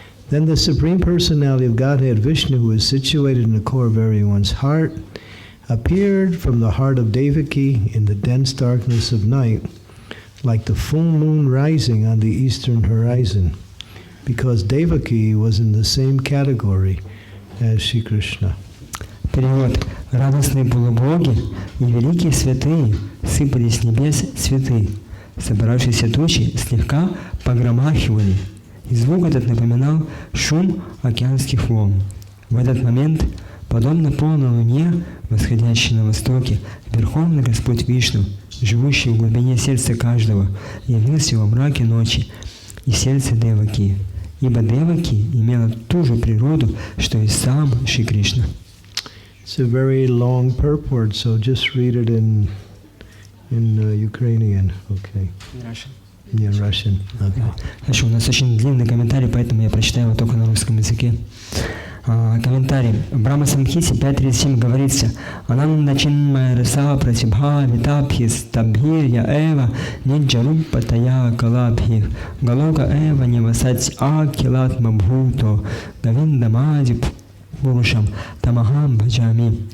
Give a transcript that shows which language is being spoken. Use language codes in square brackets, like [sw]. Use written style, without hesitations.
[en] Then the Supreme Personality of Godhead, Vishnu, who is situated in the core of everyone's heart, appeared from the heart of Devaki in the dense darkness of night, like the full moon rising on the eastern horizon, because Devaki was in the same category as Shri Krishna. [ru] Перевод. Радостные полубоги и великие святые сыпались с небес цветы. Собравшиеся тучи слегка погромахивали, и звук этот напоминал шум океанских волн. В этот момент, подобно полной луне, восходящей на востоке, Верховный Господь Вишну, живущий в глубине сердца каждого, явился во мраке ночи и сердце Деваки, ибо Деваки имела ту же природу, что и сам Шри Кришна. [en] It's a very long purport, so just read it in Ukrainian. Okay. Russian. Yeah, Russian. Okay. [ru] Хорошо, у нас очень длинный комментарий, поэтому я прочитаю его только на русском языке. Комментарий. [sa] В Брахма Самхите 5.37 говорится: Ананда Чинмая Раса Пратибха Витабхис Табхирья Эва Ниджарупа Тая Калабхих Галока Эва Невасать Акилат Мабхуто Гавиндамади Пурушам Тамахам Баджами.